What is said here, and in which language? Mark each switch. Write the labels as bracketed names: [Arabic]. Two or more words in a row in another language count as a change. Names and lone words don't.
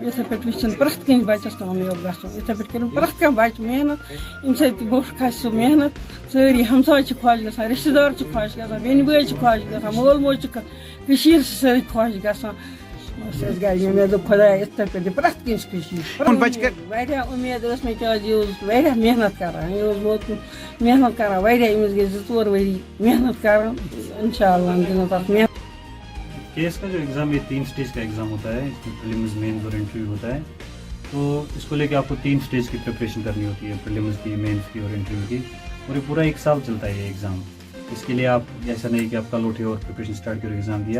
[Kashmiri] یِتھَے پٲٹھۍ وٕچھِن پرٛٮ۪تھ کٲنٛسہِ بَچَس کامیاب گژھُن یِتھَے پٲٹھۍ کٔرٕن پرٛٮ۪تھ کانٛہہ بَچہِ محنت ییٚمہِ سۭتۍ تہِ بوٚٹھ کھسہِ سُہ محنت سٲری ہمساے چھِ خۄش گژھان رِشتہٕ دار چھِ خۄش گژھان بیٚنہِ بٲے چھِ خۄش گژھان مول موج چھِ کٔشیٖر چھِ سٲری خۄش گژھان بس اَسہِ گٔے مےٚ دوٚپ خۄدایا یِتھَے پٲٹھۍ دِ پرٛٮ۪تھ کٲنٛسہِ خوشی واریاہ اُمید ٲس مےٚ کیٛازِ یہِ اوس واریاہ محنت کران یہِ اوس ووتمُت محنت کران واریاہ أمِس گٔے 2-4 ؤری محنت کران اِنشاء اللہ دِنو تَتھ محنت. [Urdu] کیس کا جو ایگزام یہ 3 اسٹیج کا ایگزام ہوتا ہے اس میں [English] prelims mains [Urdu] اور انٹرویو ہوتا ہے تو اس کو لے کے آپ کو 3 اسٹیج کی پریپریشن کرنی ہوتی ہے پریلیمز کی مینز کی اور انٹرویو کی اور یہ پورا 1 سال چلتا ہے یہ ایگزام. اس کے لیے آپ ایسا نہیں کہ آپ کل اٹھے اور [English] preparation start [Urdu] کرو ایگزام دیا.